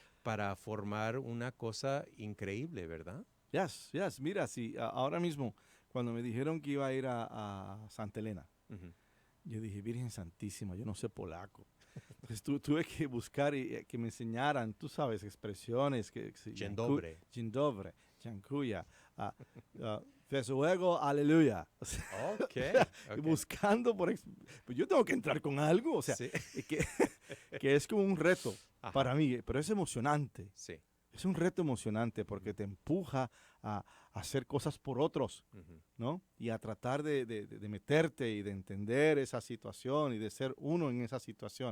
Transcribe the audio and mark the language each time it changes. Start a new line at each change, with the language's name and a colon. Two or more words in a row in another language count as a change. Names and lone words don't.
Spanish: Para formar una cosa increíble, ¿verdad? Yes. Mira, sí, ahora mismo, cuando me dijeron que iba a ir a Santa Elena, yo dije, Virgen Santísima, yo no sé polaco. Entonces tuve que buscar y que me enseñaran, tú sabes, expresiones.
Polish: Dzień dobry. Dzień dobry, dziękuję. Fesuego, aleluya.
Spanish: O sea, okay. Buscando pues yo tengo que entrar con algo, o sea, sí. que es como un reto. Ajá. Para mí, pero es emocionante. Sí. Es un reto emocionante porque te empuja a hacer cosas por otros, ¿no? Y a tratar de meterte y de entender esa situación y de ser uno en esa situación.